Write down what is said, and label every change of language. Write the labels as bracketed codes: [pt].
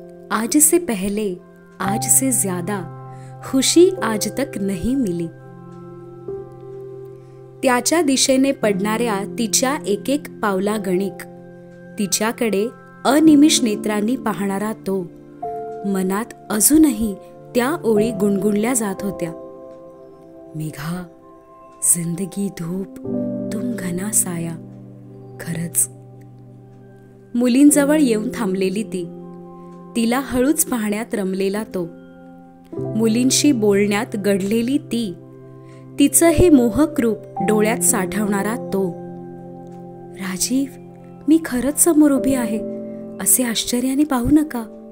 [hi] आज से पहले, आज से ज्यादा खुशी आज तक नहीं मिली. [mr] त्याच्या दिशेने पडणाऱ्या तिच्या एक एक पावला गणिक, तिच्याकडे अनिमिष नेत्रांनी पाहणारा तो, मनात अजूनही त्या ओळी गुणगुणल्या जात होत्या. [hi] मेघा, जिंदगी धूप तुम घना साया. [mr] खरंच. मुलींजवळ येऊन थांबलेली ती, तिला हळूच पाहण्यात रमलेला तो, मुलींशी बोलण्यात गढलेली ती, तिचं हे मोहक रूप डोळ्यात साठवणारा तो. राजीव, मी खरंच समोर उभी आहे असे आश्चर्याने पाहू नका.